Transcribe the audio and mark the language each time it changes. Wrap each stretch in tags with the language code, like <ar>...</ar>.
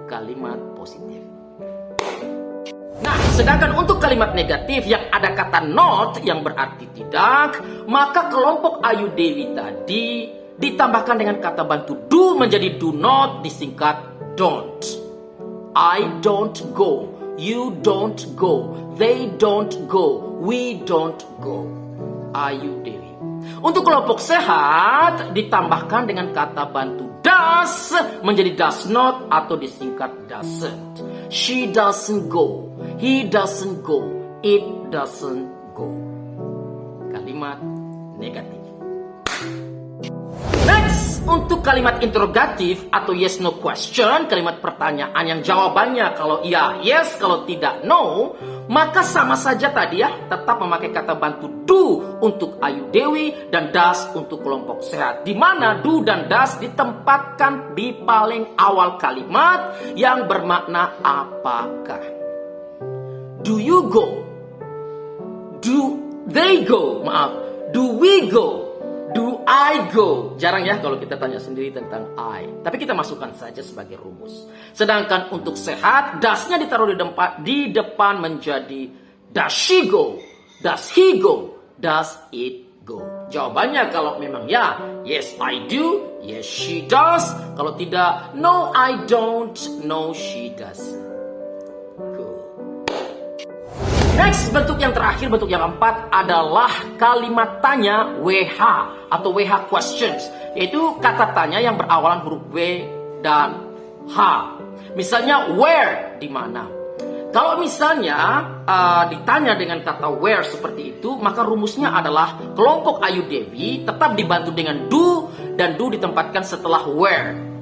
<id>kalimat positif. Nah, sedangkan untuk kalimat negatif yang ada kata not yang berarti tidak, maka kelompok Ayu Dewi tadi ditambahkan dengan kata bantu do menjadi do not, disingkat don't.</id> <en>I don't go, you don't go, they don't go, we don't go.</en> <id>Ayu Dewi. Untuk kelompok sehat ditambahkan dengan kata bantu does menjadi does not atau disingkat doesn't.</id> <en>She doesn't go, he doesn't go, it doesn't go.</en> <id>Kalimat negatif. Next, untuk kalimat interrogatif atau yes no question, kalimat pertanyaan yang jawabannya kalau iya yes, kalau tidak no, maka sama saja tadi ya, tetap memakai kata bantu do untuk Ayu Dewi dan does untuk kelompok sehat. Di mana do dan does ditempatkan di paling awal kalimat yang bermakna apakah.</id> <en>Do you go? Do they go? Maaf. Do we go? Do I go?</en> <id>Jarang ya kalau kita tanya sendiri tentang I. Tapi kita masukkan saja sebagai rumus. Sedangkan untuk sehat, does-nya ditaruh di depan menjadi</id> <en>does she go? Does he go? Does it go?</en> <id>Jawabannya kalau memang ya,</id> <en>yes I do, yes she does.</en> <id>Kalau tidak,</id> <en>no I don't, no she doesn't.</en> <id>Next, bentuk yang terakhir, bentuk yang keempat adalah kalimat tanya WH atau WH questions, yaitu kata tanya yang berawalan huruf W dan H. Misalnya where, di mana. Kalau misalnya ditanya dengan kata where seperti itu, maka rumusnya adalah kelompok Ayu Dewi tetap dibantu dengan do dan do ditempatkan setelah where.</id>